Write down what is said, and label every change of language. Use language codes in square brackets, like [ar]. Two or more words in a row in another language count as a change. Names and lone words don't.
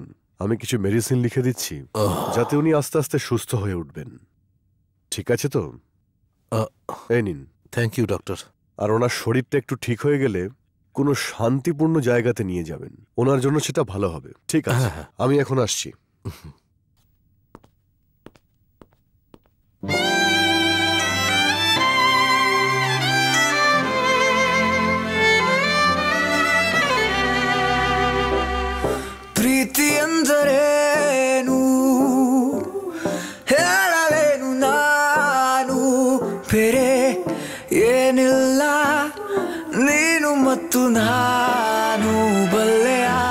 [bn] আমি কিছু মেডিসিন লিখে দিচ্ছি যাতে উনি আস্তে আস্তে সুস্থ হয়ে উঠবেন। ঠিক আছে তো? এই নিন। [en] thank you doctor. [bn] আর ওনার শরীরটা একটু ঠিক হয়ে গেলে কোনো শান্তিপূর্ণ জায়গাতে নিয়ে যাবেন, ওনার জন্য সেটা ভালো হবে। ঠিক আছে, আমি এখন আসছি। [kn] ಪ್ರೀತಿ ಎಂದರೇನು ಹೇಳಲೇನು ನಾನು, ಬೇರೆ ಏನಿಲ್ಲ ನೀನು ಮತ್ತು ನಾನು ಬಲ್ಲೆಯ.